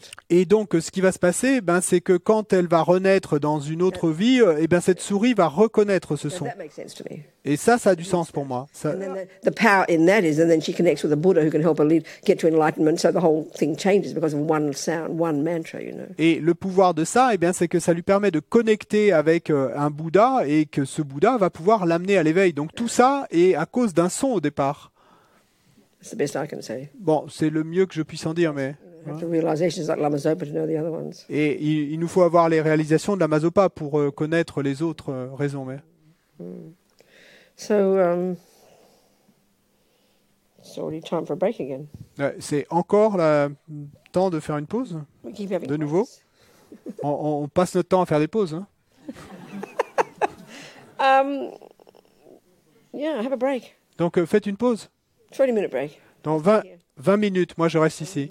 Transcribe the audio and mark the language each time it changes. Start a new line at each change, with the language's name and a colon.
French: Et donc, ce qui va se passer, c'est que quand elle va renaître dans une autre vie, cette souris va reconnaître ce son. Et ça a du sens pour moi. Ça...
English: The power in that is, and then she connects with a Buddha who can help her get to enlightenment. So the whole thing changes because of one sound, one mantra,
French: Et le pouvoir de ça, c'est que ça lui permet de connecter avec un Bouddha et que ce Bouddha va pouvoir l'amener à l'éveil. Donc tout ça est à cause d'un son au départ.
English: That's the best I can say.
French: Bon, c'est le mieux que je puisse en dire, mais
English: You have the realizations like Lama Zopa to know the other ones.
French: Et il nous faut avoir les réalisations de la Mazopa pour connaître les autres raisons. Mais...
English: So, it's already time for a break again.
French: C'est encore le temps de faire une pause,
English: We keep having
French: de nouveau.
English: breaks.
French: On passe notre temps à faire des pauses. Hein.
English: Yeah, have a break.
French: Donc faites une pause. 20-minute break. Dans 20 minutes, moi je reste ici.